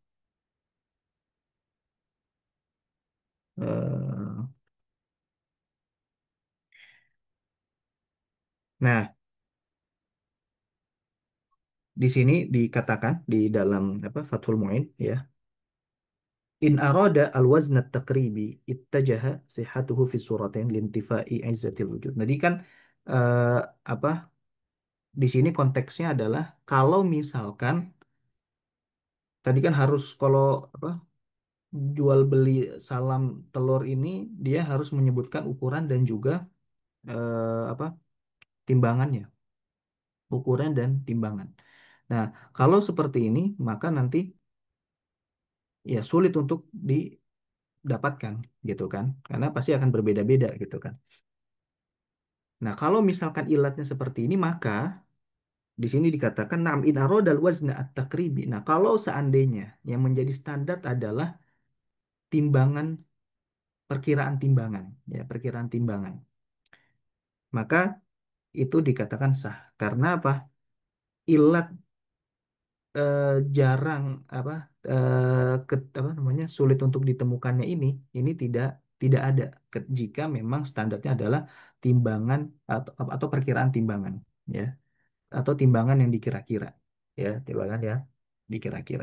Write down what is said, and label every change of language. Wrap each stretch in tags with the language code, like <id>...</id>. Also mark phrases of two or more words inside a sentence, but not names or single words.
<id>Eh, nah, di sini dikatakan di dalam apa Fathul Muin ya,</id> <ar>إن أراد الوزن التقريبي اتجه صحته في صورتين لانتفاء عزة الوجود.</ar> <id>Jadi kan eh, apa di sini konteksnya adalah kalau misalkan tadi kan harus kalau apa jual beli salam telur ini dia harus menyebutkan ukuran dan juga apa timbangannya, ukuran dan timbangan. Nah, kalau seperti ini maka nanti ya sulit untuk didapatkan gitu kan, karena pasti akan berbeda-beda gitu kan. Nah, kalau misalkan ilatnya seperti ini maka di sini dikatakan</id> <ar>نعم إن أراد الوزن التقريبي.</ar> <id>Nah, kalau seandainya yang menjadi standar adalah timbangan perkiraan timbangan ya, perkiraan timbangan. Maka itu dikatakan sah. Karena apa? Ilat eh, jarang apa apa namanya sulit untuk ditemukannya ini tidak ada jika memang standarnya adalah timbangan atau perkiraan timbangan ya atau timbangan yang dikira-kira ya timbangan ya dikira-kira.</id>